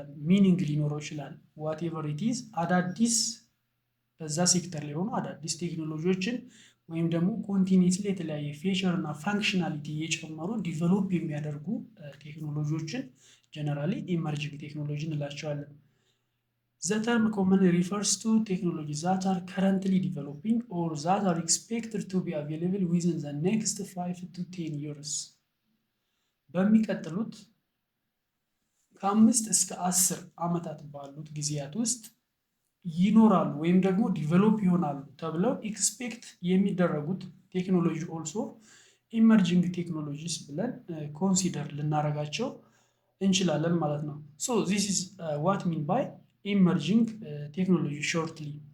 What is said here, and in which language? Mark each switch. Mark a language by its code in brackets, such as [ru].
[am] ሚኒንግ ሊኖረው ይችላል። [en] ዋቴቨር ኢት ኢዝ [am] አዳዲስ በዛ ሴክተር ላይ ሆኖ አዳዲስ ቴክኖሎጂዎችን ወይም ደግሞ ኮንቲኒስሊ የተለያየ ፌቸር እና ፋንክሽናሊቲ እየጨመሩ ዲቨሎፕ የሚያደርጉ ቴክኖሎጂዎችን ጀነራሊ ኢመርጂንግ ቴክኖሎጂ እንላቸዋለን። [en] The term commonly refers to technologies that are currently developing or that are expected to be available within the next 5 to 10 years. [am] በሚቀጥሉት ከ5 እስከ 10 ዓመታት ባሉት ጊዜያት ውስጥ ይኖራሉ ወይም ደግሞ ዲቨሎፕ ይሆናሉ ተብለው ኤክስፔክት የሚደረጉት ቴክኖሎጂ ኦልሶ ኢመርጂንግ ቴክኖሎጂስ ብለን ኮንሲደር ልናደርጋቸው እንችላለን ማለት ነው። [en] ሶ ዚስ ኢዝ ዋት ሚን ባይ ኢመርጂንግ ቴክኖሎጂ ሾርትሊ።